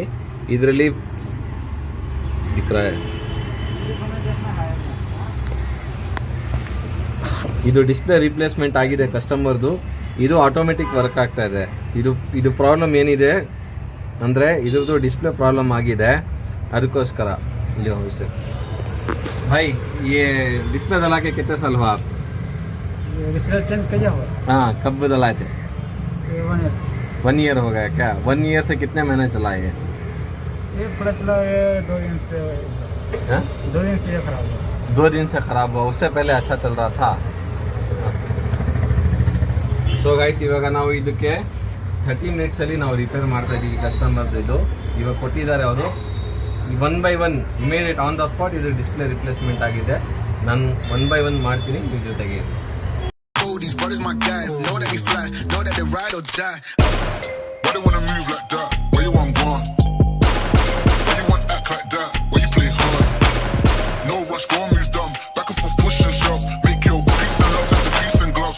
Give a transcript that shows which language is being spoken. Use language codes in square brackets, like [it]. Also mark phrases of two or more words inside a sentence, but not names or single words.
[kn] ಇದರಲ್ಲಿ ಇದು [en] display replacement [kn] ಆಗಿದೆ ಕಸ್ಟಮರ್ದು. ಇದು [en] automatic work [kn] ಆಗ್ತಾ ಇದೆ. ಇದು ಪ್ರಾಬ್ಲಮ್ ಏನಿದೆ ಅಂದರೆ ಇದ್ರದ್ದು [en] display problem [kn] ಆಗಿದೆ, ಅದಕ್ಕೋಸ್ಕರ ಇಲ್ಲಿ [hi] हो सर भाई ये डिस्प्ले डला के कितने साल हुआ आप? [en] display change [hi] किया हुआ? हाँ, कब डलाए थे? 1 ईयर। 1 ईयर हो गया क्या? 1 ईयर से कितने महीने चला है ये पूरा चला, ये 2 दिन से। हाँ? 2 दिन से ये खराब हुआ। 2 दिन से खराब हुआ, उससे पहले अच्छा चल रहा था. [en] so guys, [kn] ಇವಾಗ ನಾವು ಇದಕ್ಕೆ 30 ಮಿನಿಟ್ಸಲ್ಲಿ ನಾವು ರಿಪೇರ್ ಮಾಡ್ತಾ ಇದ್ದೀವಿ. ಕಸ್ಟಮರ್ದು ಇವಾಗ ಕೊಟ್ಟಿದ್ದಾರೆ ಅವರು. 1 by 1 [en] immediate on the spot [kn] ಇದು [en] display replacement [kn] ಆಗಿದೆ. ನಾನು 1 by 1 ಮಾಡ್ತೀನಿ ನಿಮ್ಮ ಜೊತೆಗೆ. [en] These brothers my guys, know that they fly, know that they ride or die. Why they wanna move like that? Where you want gone? Why you want act like that? Why you play hard? No rush, go and move dumb. Back and forth, push and shove. Make your peace and love turn to peace and gloves.